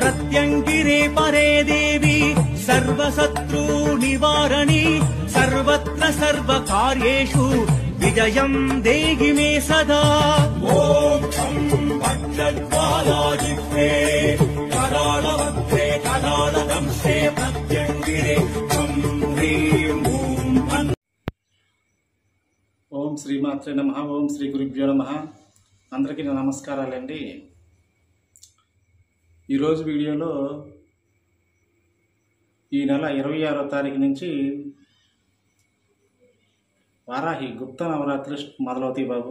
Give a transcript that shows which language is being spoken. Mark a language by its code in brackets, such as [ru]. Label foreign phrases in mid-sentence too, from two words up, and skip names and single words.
[sa] प्रत्यङ्गिरे परे देवी सर्वशत्रु निवारणी सर्वत्र सर्वकार्येषु विजयं देहि मे सदा। ॐ शं भद्रज्वालाजिह्वे करालवक्त्रे करालदंशे प्रत्यङ्गिरे शं ह्रीं ॐ। ఓం శ్రీమాత్రే నమః. ఓం శ్రీ గురుభ్యో నమః. [te] అందరికీ నమస్కారాలండి. ఈరోజు వీడియోలో ఈ నెల 26వ తారీఖు నుంచి వారాహి గుప్త నవరాత్రి మొదలవుతాయి బాబు.